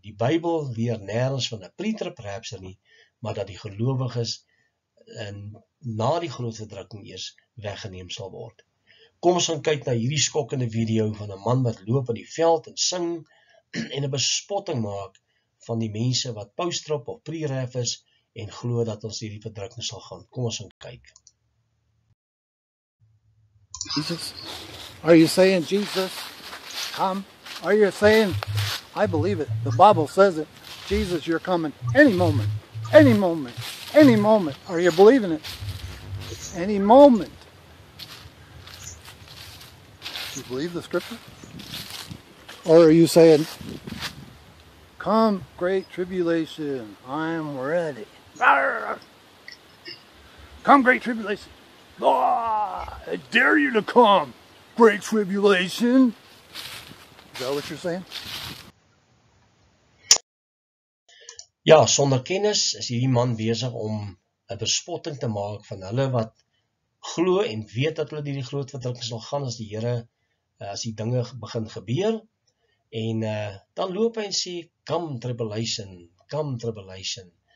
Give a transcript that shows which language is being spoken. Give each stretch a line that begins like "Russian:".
Afrikaans: Die Bybel leer nêrens van 'n pre-trib rapture nie, maar dat die gelowiges na die groot verdrukking eers weggeneem sal word. Kom ons gaan kyk na hierdie skokkende video van 'n man wat loop in die veld en sing en 'n bespotting maak van die mense wat post-trib of pre-rap is en glo dat ons hierdie verdrukking sal gaan. Kom ons gaan kyk.
English: Jesus, are you saying Jesus, come? Are you saying, I believe it, the Bible says it, Jesus, you're coming any moment, any moment, any moment. Are you believing it? Any moment. Do you believe the scripture? Or are you saying, come, great tribulation, I'm ready. Come, great tribulation. I dare you to come, great tribulation. Is that what you're saying?
Afrikaans: Ja, sonder kennis is hierdie man besig om 'n bespotting te maak van hulle wat glo en weet dat hulle die groot verdrukking sal gaan as die Here, as die dinge begin gebeur. En dan loop hy en sê,
English: come tribulation, come tribulation.